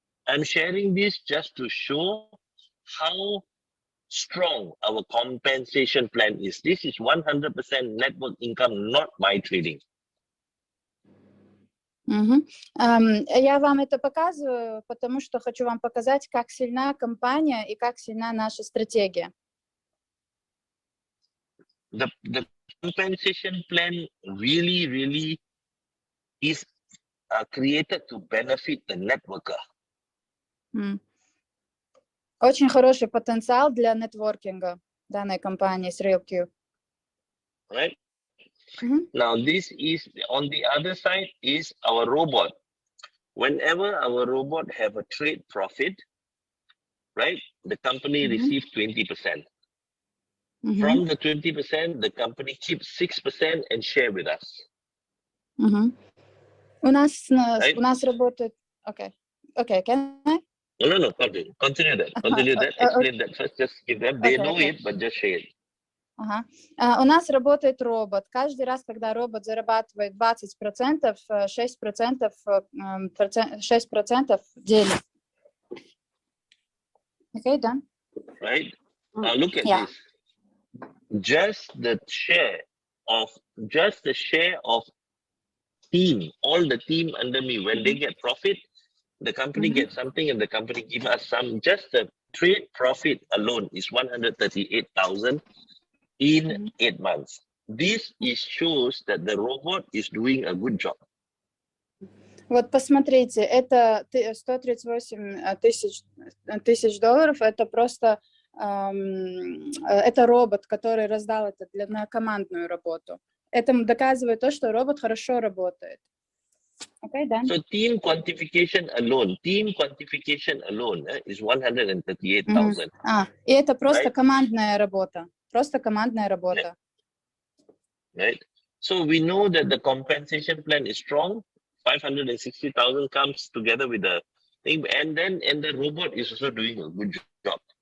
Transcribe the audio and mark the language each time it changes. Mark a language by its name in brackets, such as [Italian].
[English] I'm sharing this just to show how strong our compensation plan is. This is 100% network income, not my trading. [Russian] Я вам это показываю, потому что хочу вам показать, как сильна компания и как сильна наша стратегия. [English] The compensation plan really is created to benefit the networker. [Russian] Очень хороший потенциал для нетворкинга данной компании с RoyalQ. [English] Right? Now this is, on the other side is our robot. Whenever our robot have a trade profit, right, the company receives 20%. From the 20%, the company keeps 6% and share with us. [Russian] У нас работает... [English] Okay, can I? No, continue that. Explain that first, just give them, they know it, but just share it. [Russian] У нас работает робот. Каждый раз, когда робот зарабатывает 20%, 6% делит. [English] Okay, done? Right? Now look at this. Just the share of team, all the team under me, when they get profit, the company gets something and the company gives us some. Just the trade profit alone is 138,000 in 8 months. This shows that the robot is doing a good job. [Russian] Вот посмотрите, это 138 тысяч долларов, это просто это робот, который раздал это на командную работу. Это доказывает то, что робот хорошо работает. [English] Okay, done. So team quantification alone is 138,000. [Russian] И это просто командная работа. Просто командная работа. [English] Right. So we know that the compensation plan is strong. 560,000 comes together with the thing, and the robot is also doing a good job.